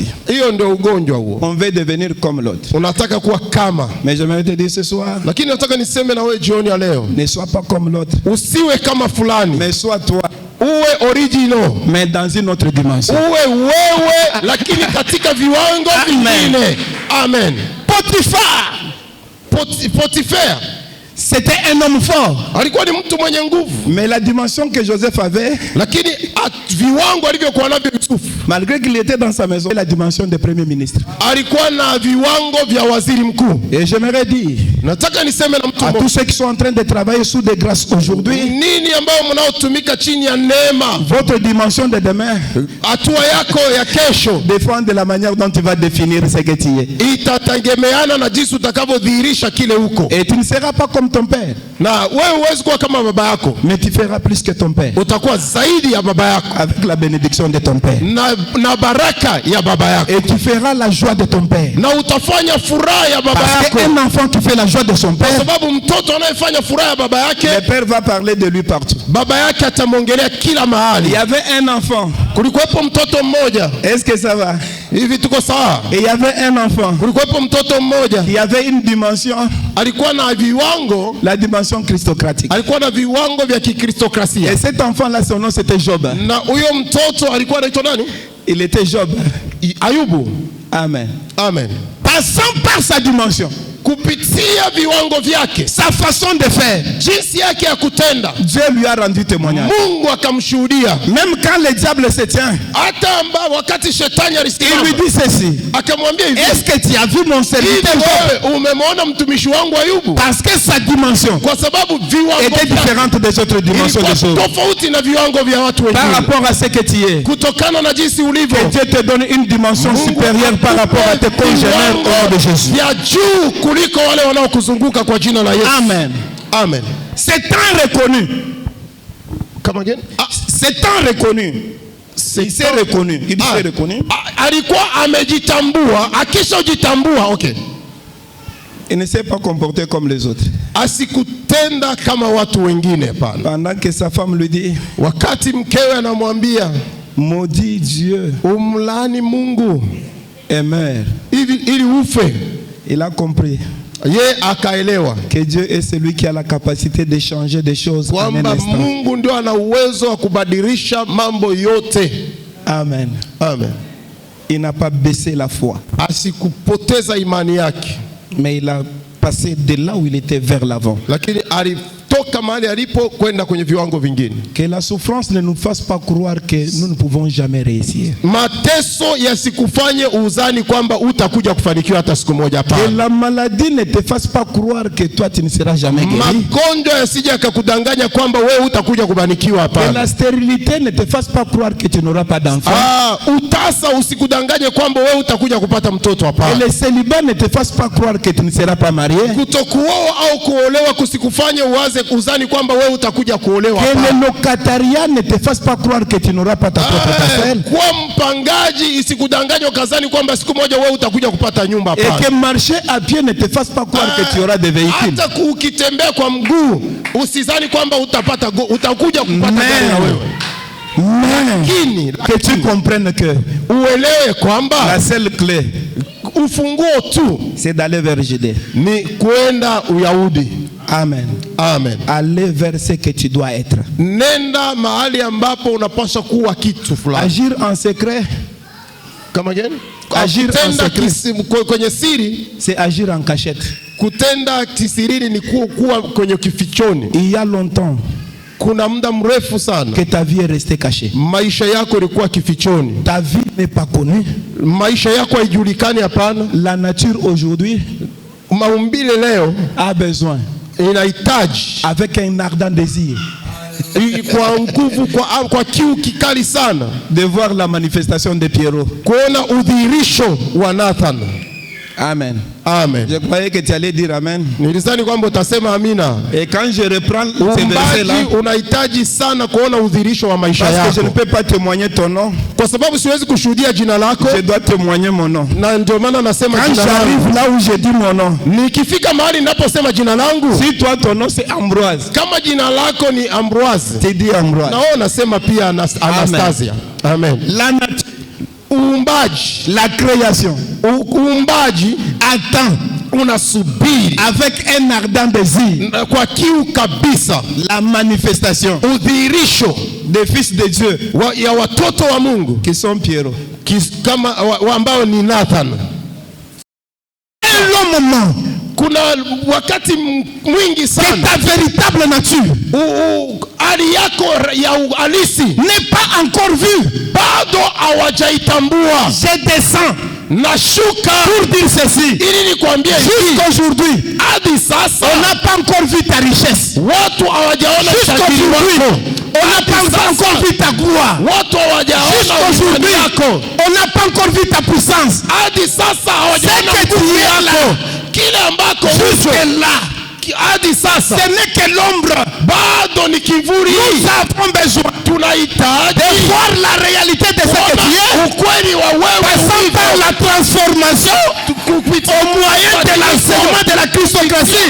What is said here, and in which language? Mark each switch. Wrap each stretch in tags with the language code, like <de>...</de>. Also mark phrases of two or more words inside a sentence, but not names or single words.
<fr>On veut devenir comme l'autre. Mais j'aimerais te dire ce soir, ne sois pas comme l'autre, mais sois toi, mais dans une autre dimension. Amen. Amen. Potiphar, C'était un homme fort.</fr> <sw>Alikuwa ni mtu mwenye nguvu.</sw> <fr>Mais la dimension que Joseph avait,</fr> <sw>lakini viwango alivyokuwa navyo Yusuf,</sw> <fr>malgré qu'il était dans sa maison, la dimension de premier ministre.</fr> <sw>Alikuwa na viwango vya waziri mkuu.</sw> <fr>Et j'aimerais dire,</fr> <sw>nataka niseme na mtu</sw> <fr>à tous ceux qui sont en train de travailler sous des grâces aujourd'hui,</fr> <sw>nini ambao mnaotumika chini ya neema,</sw> <fr>votre dimension de demain,</fr> <sw>hatua yako ya kesho,</sw> <fr>dépend de la manière dont tu vas définir ce que tu es.</fr> <sw>Itategemeana na jinsi utakavyodhihirisha kile huko.</sw> <fr>Et tu ne seras pas comme ton père.</fr> <sw>Na wewe huwezi kuwa kama baba yako,</sw> <fr>mais tu feras plus que ton père.</fr> <sw>Utakuwa zaidi ya baba yako,</sw> <fr>avec la bénédiction de ton père.</fr> <sw>Na baraka ya baba yako.</sw> <fr>Et tu feras la joie de ton père.</fr> <sw>Na utafanya furaha ya baba yako.</sw> <fr>Parce qu'un enfant qui fait la joie de son père,</fr> <sw>kwa sababu mtoto anayefanya furaha ya baba yake,</sw> <fr>le père va parler de lui partout.</fr> <sw>Baba yake atamwongelea kila mahali.</sw> <fr>Il y avait un enfant.</fr> <sw>Kulikuwepo mtoto mmoja.</sw> <fr>Est-ce que ça va?</fr> <sw>Hivi tuko sawa?</sw> <fr>Et il y avait un enfant.</fr> <sw>Kulikuwepo mtoto mmoja.</sw> <fr>Il y avait une dimension.</fr> <sw>Alikuwa na viwango,</sw> <fr>la dimension christocratique.</fr> <sw>Alikuwa na viwango vya kikristokrasia.</sw> <fr>Et cet enfant là, son nom c'était Job.</fr> <sw>Na huyo mtoto alikuwa anaitwa nani?</sw> <fr>Il était Job.</fr> <sw>Ayubu.</sw> <fr>Amen.</fr> <sw>Amen.</sw> <fr>Passant par sa dimension,</fr> <sw>kupitia viwango vyake,</sw> <fr>sa façon de faire,</fr> <sw>jinsi yake ya kutenda,</sw> <fr>Dieu lui a rendu témoignage.</fr> <sw>Mungu akamshuhudia.</sw> <fr>Même quand le diable se tient,</fr> <sw>hata wakati shetani alisimama,</sw> <fr>il lui dit ceci,</fr> <sw>akamwambia hivi,</sw> <fr>est-ce que tu as vu mon serviteur Job?</fr> <sw>Umemwona mtumishi wangu Ayubu?</sw> <fr>Parce que sa dimension,</fr> <sw>kwa sababu viwango</sw> <fr>était différente des autres dimensions de choses,</fr> <sw>tofauti na viwango vya watu wengine,</sw> <fr>par rapport à ce que tu es,</fr> <sw>kutokana na jinsi ulivyo.</sw> <fr>Que Dieu te donne une dimension supérieure par rapport à tes congénères au nom de Jésus.</fr> <sw>Ya juu kuliko wale wanaokuzunguka kwa jina la Yesu.</sw> <fr>Amen.</fr> <sw>Amen.</sw> <fr>C'est tant reconnu.</fr> <en>Come again?</en> <fr>C'est tant reconnu. Il s'est reconnu. Il s'est reconnu.</fr> <sw>Alikuwa amejitambua, akishajitambua, okay.</sw> <fr>Il ne s'est pas comporté comme les autres.</fr> <sw>Asikutenda kama watu wengine pana.</sw> <fr>Pendant que sa femme lui dit,</fr> <sw>wakati mkewe anamwambia,</sw> <fr>maudit Dieu,</fr> <sw>umlani Mungu</sw> <fr>et meurt,</fr> <sw>ili ufe,</sw> <fr>il a compris</fr> <sw>akaelewa</sw> <fr>que Dieu est celui qui a la capacité de changer des choses en un instant.</fr> <sw>Mungu ndio ana uwezo wa kubadilisha mambo yote.</sw> <fr>Amen. Amen. Il n'a pas baissé la foi.</fr> <sw>Asikupoteza imani yake.</sw> <fr>Mais il a passé de là où il était vers l'avant.</fr> <sw>Lakini alitoka mahali alipo kwenda kwenye viwango vingine.</sw> <fr>Que la souffrance ne nous fasse pas croire que nous ne pouvons jamais réussir.</fr> <sw>Mateso yasikufanye uzani kwamba utakuja kufanikiwa hata siku moja hapana.</sw> <fr>Que la maladie ne te fasse pas croire que toi tu ne seras jamais guéri.</fr> <sw>Magonjwa yasije yakakudanganya kwamba wewe utakuja kubarikiwa hapana.</sw> <fr>Que la stérilité ne te fasse pas croire que tu n'auras pas d'enfant.</fr> <sw>Utasa usikudanganye kwamba wewe utakuja kupata mtoto hapana.</sw> <fr>Que le célibat ne te fasse pas croire que tu ne seras pas marié.</fr> <sw>Kutokuoa au kuolewa kusikufanye uwaze kuzani kwamba wewe utakuja kuolewa hapana.</sw> <fr>Que le locataria ne te fasse pas croire que tu n'auras pas ta propre parcelle.</fr> <sw>Kwa mpangaji isikudanganye ukazani kwamba siku moja wewe utakuja kupata nyumba hapana.</sw> <fr>Et que marcher à pied ne te fasse pas croire que tu auras des véhicules.</fr> <sw>Hata ukitembea kwa mguu usizani kwamba utakuja kupata gari na wewe.</sw> <fr>Mais que tu comprennes que</fr> <sw>uelewe kwamba</sw> <fr>la seule clé,</fr> <sw>ufunguo tu,</sw> <fr>c'est d'aller vers Judée,</fr> <sw>ni kwenda Uyahudi.</sw> <fr>Amen.</fr> <sw>Amen.</sw> <fr>Aller vers ce que tu dois être.</fr> <sw>Nenda mahali ambapo unapaswa kuwa kitu fulani.</sw> <fr>Agir en secret.</fr> <en>Come again?</en> <fr>Agir en secret.</fr> <sw>Kwenye siri,</sw> <fr>c'est agir en cachette.</fr> <sw>Kutenda kisirini ni kuwa kwenye kifichoni.</sw> <fr>Il y a longtemps,</fr> <sw>kuna muda mrefu sana,</sw> <fr>que ta vie est restée cachée.</fr> <sw>Maisha yako ilikuwa kifichoni.</sw> <fr>Ta vie n'est pas connue.</fr> <sw>Maisha yako haijulikani hapana.</sw> <fr>La nature aujourd'hui,</fr> <sw>maumbile leo,</sw> <fr>a besoin,</fr> <sw>inahitaji,</sw> <fr>avec un ardent désir,</fr> <sw>kwa nguvu, kwa kiu kikali sana,</sw> <fr>de voir la manifestation de Pierrot,</fr> <sw>kuona udhihirisho wa Nathan.</sw> <fr>Amen.</fr> <sw>Amen.</sw> <fr>Je croyais que tu allais dire amen.</fr> <sw>Nilizani kwamba utasema amina.</sw> <fr>Et quand je reprends ce verset là,</fr> <sw>unahitaji sana kuona udhihirisho wa maisha yako.</sw> <fr>Parce que je ne peux pas témoigner ton nom.</fr> <sw>Kwa sababu siwezi kushuhudia jina lako.</sw> <fr>Je dois témoigner mon nom.</fr> <sw>Na ndio maana nasema jina langu.</sw> <fr>Quand j'arrive là où je dis mon nom,</fr> <sw>nikifika mahali ninaposema jina langu.</sw> <fr>Si toi ton nom c'est Ambroise,</fr> <sw>kama jina lako ni Ambroise,</sw> <fr>tu dis Ambroise.</fr> <sw>Na wewe unasema pia Anastasia. Amen.</sw> <fr>La nature,</fr> <sw>uumbaji,</sw> <fr>la création,</fr> <sw>uumbaji</sw> <fr>attend,</fr> <sw>unasubiri</sw> <fr>avec un ardent désir,</fr> <sw>kwa kiu kabisa,</sw> <fr>la manifestation,</fr> <sw>udhihirisho</sw> <fr>des fils de Dieu,</fr> <sw>ya watoto wa Mungu,</sw> <fr>qui sont Pierrot,</fr> <sw>kama ambao ni Nathan.</sw> <fr>Un long moment,</fr> <sw>kuna wakati mwingi sana</sw> <fr>ta véritable nature</fr> <sw>hali yako ya halisi</sw> <fr>n'est pas encore vue,</fr> <sw>bado hawajaitambua.</sw> <fr>Je descends</fr> <sw>nashuka</sw> <fr>pour dire ceci,</fr> <sw>ili nikwambie</sw> <fr>jusqu'aujourd'hui</fr> <sw>hadi sasa</sw> <fr>on n'a pas encore vu ta richesse,</fr> <sw>watu hawajaona tajiri wako.</sw> <fr>On n'a pas encore vu ta gloire. Jusqu'aujourd'hui, on n'a pas encore vu ta puissance. C'est que tu es là. Jusque là. Ce n'est que l'ombre. Nous avons besoin de voir la réalité de ce que tu es, passant par la transformation au moyen de l'enseignement de la Christocratie.</fr>